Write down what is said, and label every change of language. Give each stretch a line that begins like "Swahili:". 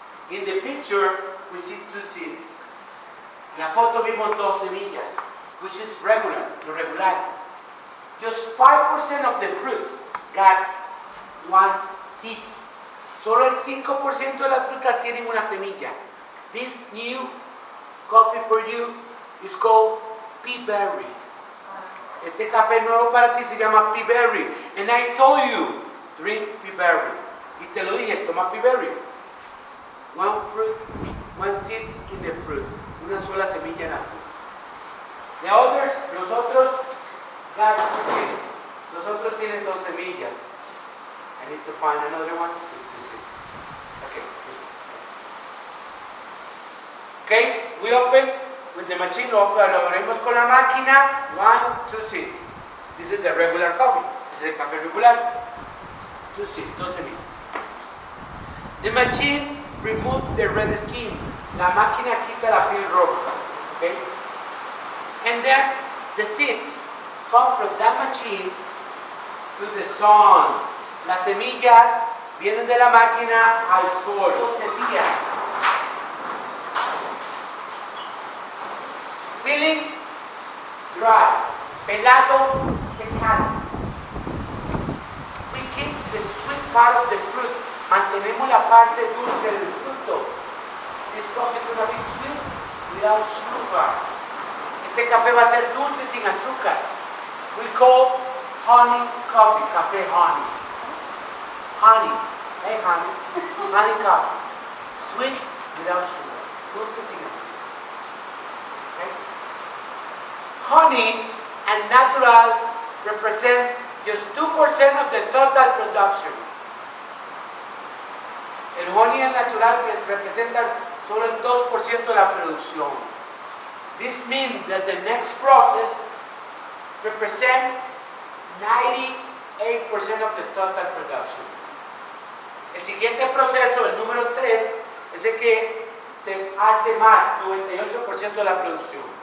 English: In the picture, we see two seeds.
Spanish: En la foto vimos dos semillas,
English: which is regular,
Spanish: lo regular.
English: just 5% of the fruits got one seed.
Spanish: Solo el 5% de las frutas tienen una semilla.
English: This new coffee for you is called pea berry.
Spanish: Este café nuevo para ti se llama pea berry.
English: And I told you, drink pea berry.
Spanish: Y te lo dije, toma pea berry.
English: One fruit, one seed in the fruit.
Spanish: Una sola semilla en la fruta.
English: The others,
Spanish: los otros,
English: got two seeds.
Spanish: Los otros tienen dos semillas.
English: I need to find another one with two seeds. Okay, we open with the machine,
Spanish: lo abrimos con la máquina,
English: 1, 2 seeds. This is the regular coffee. This is
Spanish: el café regular.
English: 2 seeds,
Spanish: dos semillas.
English: The machine removes the red skin.
Spanish: La máquina quita la piel roja.
English: Okay? And then the seeds come from that machine to the sun.
Spanish: Las semillas vienen de la máquina al sol. 12 días.
English: Feeling dry,
Spanish: pelado, secado.
English: We keep the sweet part of the fruit.
Spanish: Mantenemos la parte dulce del fruto.
English: This coffee is going to be sweet without sugar.
Spanish: Este café va a ser dulce sin azúcar.
English: We call honey coffee, café honey. Honey, hey honey, honey coffee. Sweet without sugar,
Spanish: dulce sin azúcar.
English: Okay? Honey and natural represent just 2% of the total production.
Spanish: El honey and natural representan solo el 2% de la producción.
English: This means that the next process represents 98% of the total production.
Spanish: El siguiente proceso, el número 3, es el que se hace más, 98% de la producción.